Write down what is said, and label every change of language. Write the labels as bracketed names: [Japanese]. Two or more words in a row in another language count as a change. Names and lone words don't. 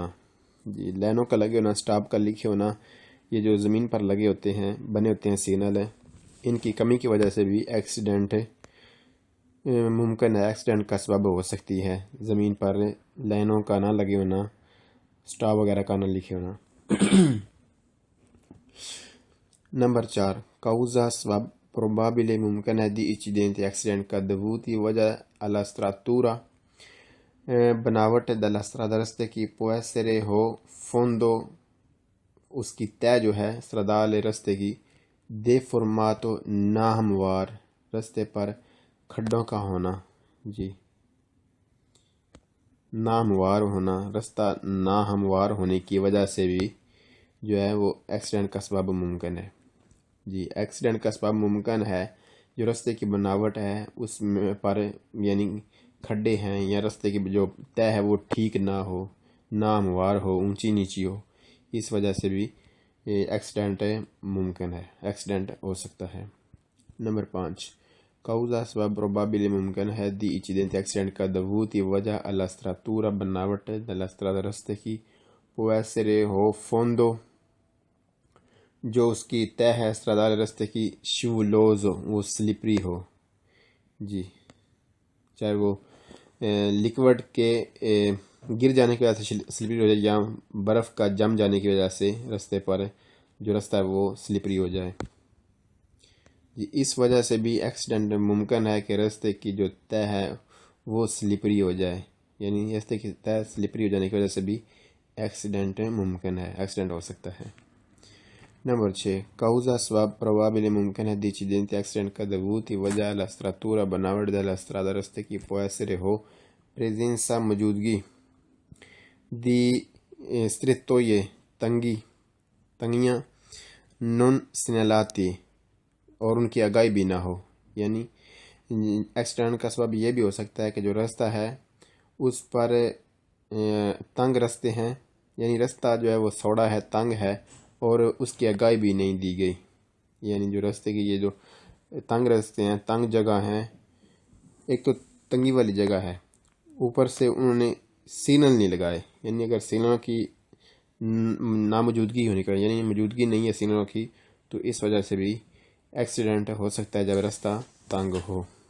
[Urdu] جی، لائنوں کا لگے ہونا، سٹاپ کا لکھے ہونا، یہ جو زمین پر لگے ہوتے ہیں، بنے ہوتے ہیں سگنل، ان کی کمی کی وجہ سے بھی ایکسیڈنٹ ممکن ہے، ایکسیڈنٹ کا سبب ہو سکتی ہے۔ زمین پر لائنوں کا نہ لگے ہونا، سٹاپ وغیرہ کا نہ لکھے ہونا۔ نمبر 4، causa سبب probabile ممکن ہے [Italian] di incidente [Urdu] ایکسیڈنٹ کا dovuti وجہ [Italian] alla struttura [Urdu] بناوٹ [Italian] della strada [Urdu] راستے کی [Italian] può essere [Urdu] ہو fondo اس کی تہ جو ہے stradale راستے کی deformato ناہموار راستے پر کھڈوں کا ہونا۔ جی، ناہموار ہونا، راستہ ناہموار ہونے کی وجہ سے بھی جو ہے وہ ایکسیڈنٹ کا سبب ممکن ہے۔ جی، ایکسیڈنٹ کا سبب ممکن ہے جو راستے کی بناوٹ ہے اس میں پر، یعنی کھڈے ہیں یا راستے کی جو تہ ہے وہ ٹھیک نہ ہو، ناہموار ہو، اونچی نیچی ہو، اس وجہ سے بھی ایکسیڈنٹ ممکن ہے، ایکسیڈنٹ ہو سکتا ہے۔ نمبر 5، causa سبب probabile ممکن ہے [Italian] di incidente [Urdu] ایکسیڈنٹ کا dovuti وجہ [Italian] alla struttura [Urdu] بناوٹ [Italian] della strada [Urdu] راستے کی [Italian] può essere [Urdu] ہو fondo جو اس کی تہ ہے stradale راستے کی scivoloso وہ سلپری ہو۔ جی، چاہے وہ لیکوڈ کے گر جانے کی وجہ سے سلپری ہو جائے یا برف کا جم جانے کی وجہ سے راستے پر جو راستہ ہے وہ سلپری ہو جائے۔ جی، اس وجہ سے بھی ایکسیڈنٹ ممکن ہے کہ راستے کی جو تہ ہے وہ سلپری ہو جائے، یعنی راستے کی تہ سلپری ہو جانے کی وجہ سے بھی ایکسیڈنٹ ممکن ہے، ایکسیڈنٹ ہو سکتا ہے۔ نمبر 6، causa سبب probabile ممکن ہے [Italian] di incidente [Urdu] ایکسیڈنٹ کا dovuti وجہ [Italian] alla struttura [Urdu] بناوٹ [Italian] della strada [Urdu] راستے کی [Italian] può essere [Urdu] ہو presenza موجودگی [Italian] di strettoie [Urdu] تنگیاں [Italian] non segnalati [Urdu] اور ان کی آگاہی بھی نہ ہو، یعنی ایکسیڈنٹ کا سبب یہ بھی ہو سکتا ہے کہ جو راستہ ہے اس پر تنگ راستے ہیں، یعنی راستہ جو ہے وہ سوڑا ہے، تنگ ہے اور اس کی آگاہی بھی نہیں دی گئی، یعنی جو راستے کی یہ جو تنگ راستے ہیں، تنگ جگہ ہیں، ایک تو تنگی والی جگہ ہے، اوپر سے انہوں نے سگنل نہیں لگائے، یعنی اگر سگنلوں کی ناموجودگی ہونی چاہیے، یعنی موجودگی نہیں ہے سگنلوں کی، تو اس وجہ سے بھی ایکسیڈنٹ ہو سکتا ہے جب راستہ تنگ ہو۔